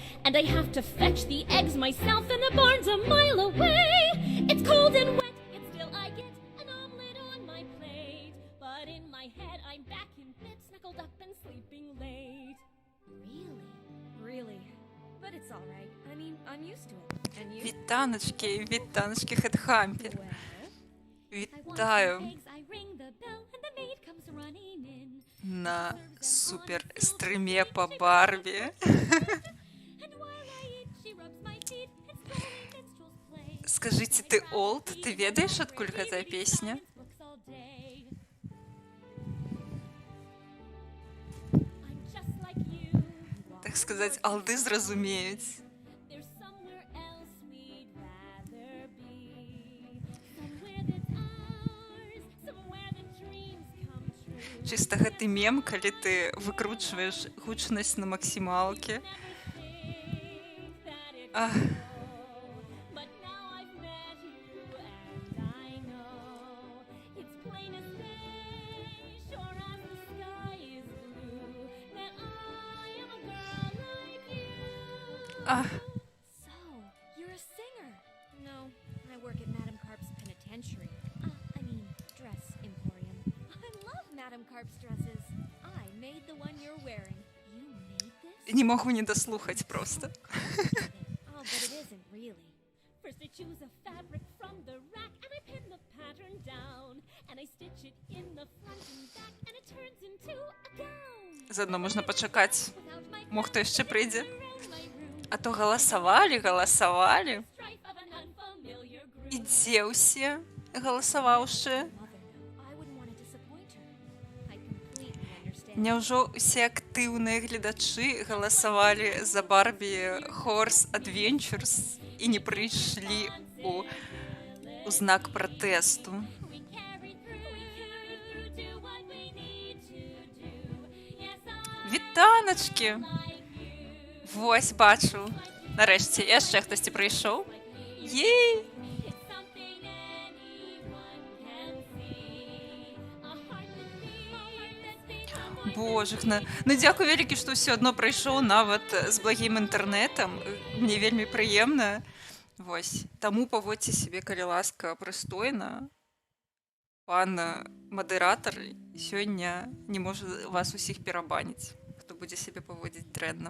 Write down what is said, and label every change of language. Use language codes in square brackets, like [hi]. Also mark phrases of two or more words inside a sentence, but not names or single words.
[en] And I have to fetch the eggs myself, and the barn's a mile away. It's cold and wet, yet still I get an omelet on my plate. But in my head I'm back in bed, snuggled up and sleeping late. Really? But it's alright. I mean, I'm used to it. And you? [be] Вітаночки, хедхампер. [en] I want [be] Вітаю [en] some eggs, I ring the bell, and the maid comes running in. [ru] на супер стриме по Барбі. [en] And while I eat, she rubs my feet, and slowly minstrels play. [ru] Скажите, ты олд? Ты ведаешь, откуда эта песня? [en] Books all day. I'm just like you. [ru] Так сказать, [be] алды зразумеюць. [en] There's somewhere else we'd rather be. Somewhere that's ours, somewhere the dreams come true. [be] Чыста гэты мем, калі ты выкручваеш гучнасць на максімалке. Ах, [en] But now I've met you, and I know it's plain as day, sure as the sky is blue, that I am a girl like you. ах. So, you're a singer? No, I work at Madame Carp's penitentiary. I mean, dress emporium. I love Madame Carp's dresses. I made the one you're wearing. You made this? [be] Не могу не дослухаць просто. [en] Oh, but it isn't really. First I choose a fabric from the rack, and I pin the pattern down, and I stitch it in the front and back, and it turns into a gown. [be] Заодно можна пачакаць. [en] Without my [be] Мо хто яшчэ прыйдзе? [en] around my room, [be] А то галасавалі. [en] strife of an unfamiliar groove. [be] І дзе ўсе галасаваўшы? [en] Mother, no, I wouldn't want to disappoint her. I completely understand [be] Няўжо ўсе актыўныя гледачы галасавалі за Барбі Horse Adventures і не прыйшлі у знак пратэсту? [en] We carry through, do what we need to do. Yes, I [be] Вітаначкі! [en] like you. [be] Вось, бачу. Нарэшце, яшчэ хтосьці прыйшоў. Ей! [en] It's something anyone can see. A heart that beats. [be] Божухна. Ну дзякуй вялікі, што ўсё адно прыйшоў нават з благім інтэрнэтам. Мне вельмі прыемна. Вось. Таму паводзьце сябе, калі ласка, прыстойна. Пан мадэратар сёння не можа вас усіх перабаніць, хто будзе сябе паводзіць дрэнна.